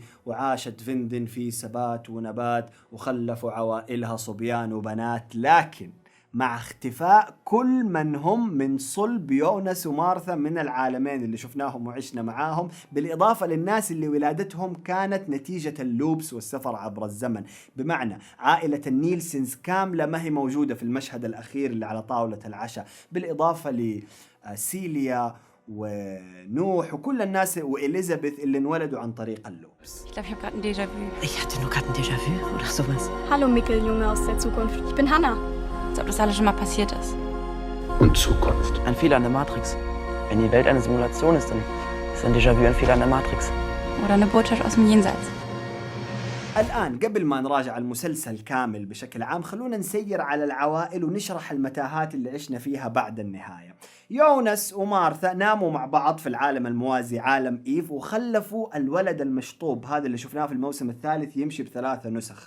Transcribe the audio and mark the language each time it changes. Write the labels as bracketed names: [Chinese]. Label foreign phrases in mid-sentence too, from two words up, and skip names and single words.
[Arabic] وعاشت فيندن في سبات ونبات وخلفوا عوائلها صبيان وبنات، لكن مع اختفاء كل من هم من صلب يونس ومارثا من العالمين اللي شفناهم وعشنا معاهم، بالإضافة للناس اللي ولادتهم كانت نتيجة اللوبس والسفر عبر الزمن. بمعنى عائلة النيلسنز كاملة ما هي موجودة في المشهد الأخير اللي على طاولة العشاء، بالإضافة لسيليا ونوح وكل الناس وإليزابيث اللي انولدوا عن طريق اللوبس. [German] Ich glaube, ich habe gerade ein Déjà-vu. Ich hatte nur gerade ein Déjà-vu oder sowas. Hallo Mikkel, Junge aus der Zukunft. Ich bin Hannah. Als ob das alles schon mal passiert ist. Und Zukunft. Ein Fehler in der Matrix. Wenn die Welt eine Simulation ist, dann ist ein Déjà-vu ein Fehler in der Matrix. Oder eine Botschaft aus dem Jenseits. [Arabic] الآن قبل ما نراجع المسلسل كامل بشكل عام خلونا نسير على العوائل ونشرح المتاهات اللي عشنا فيها بعد النهاية. يونس ومارثا ناموا مع بعض في العالم الموازي عالم إيف، وخلفوا الولد المشطوب هذا اللي شفناه في الموسم الثالث يمشي ب3 نسخ.